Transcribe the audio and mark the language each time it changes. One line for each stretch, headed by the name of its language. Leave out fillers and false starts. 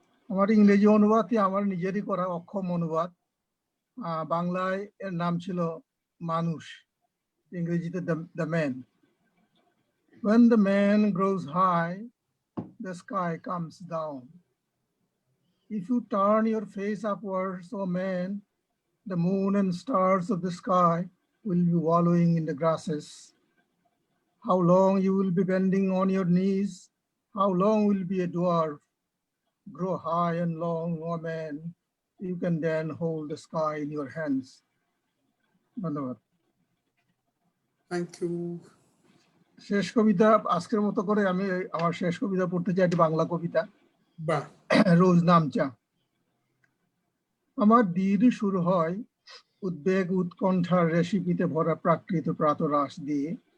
Bangla: আমার ইংরেজি অনুবাদটি আমার নিজেরই করা, অক্ষম অনুবাদ। বাংলায় এর নাম ছিল মানুষ, ইংরেজিতে the man.
English: When the man grows high, the sky comes down. If you turn your face upwards, O man, the moon and stars of the sky will be wallowing in the grasses. How long you will be bending on your knees? How long will be a dwarf? Grow high and long, O man. You can then hold the sky in your hands.
Bangla: ধন্যবাদ।
English: Thank you.
Bangla: শেষ কবিতা আজকের মতো করে আমি আমার শেষ কবিতা পড়তে চাই, একটি বাংলা কবিতা, Bah. রোজ নামচা। আমার দিন শুরু হয় উদ্বেগ উৎকণ্ঠার রেসিপিতে ভরা প্রাকৃত প্রাতরাশ দিয়ে।